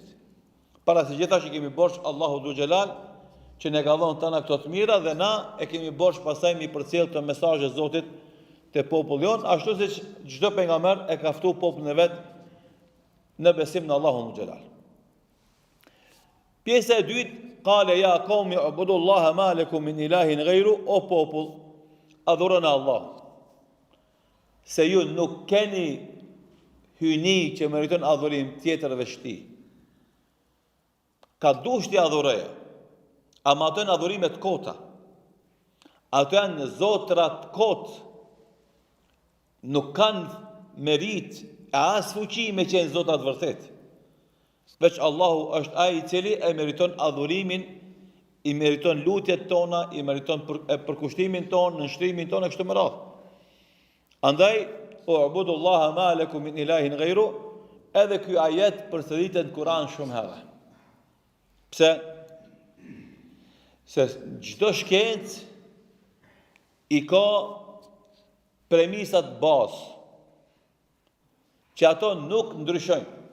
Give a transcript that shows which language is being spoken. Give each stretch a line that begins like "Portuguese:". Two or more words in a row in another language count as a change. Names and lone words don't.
Albanian: Para se gjithashtu që kemi borx Allahu Dhu Gjelal, që ne ka dhënë tana këto të mira dhe na e kemi borx pastaj mi përcjell të mesazhet e Zotit te populli jon, ashtu siç çdo pejgamber e ka ftuar popullin e vet në besim në Allahun Dhu Gjelal. Pjesa e dytë,
Arabic: قال يا قوم اعبدوا الله ما لكم من إله غيره,
Albanian: o popull, adhuroni Allahun. Se ju nuk keni hyni që meriton adhurim tjetër veç tij. Ka dush t'i adhuroje, ama ato janë adhurimet kota. Ato janë zotrat kot, nuk kanë merit e as fuqi me qenë zotrat vërtet. Veç Allahu është ai i cili e meriton adhurimin, i meriton lutjet tona, i meriton përkushtimin tonë, nënshtrimin tonë e kështu me radhë.
Arabic: Andaj, اعبدوا الله ما لكم من إله غيره,
Albanian: edhe ky ajet përsëritet në Kur'an shumë herë. Pse? Se çdo shkencë i ka premisat bazë, që ato nuk ndryshojnë.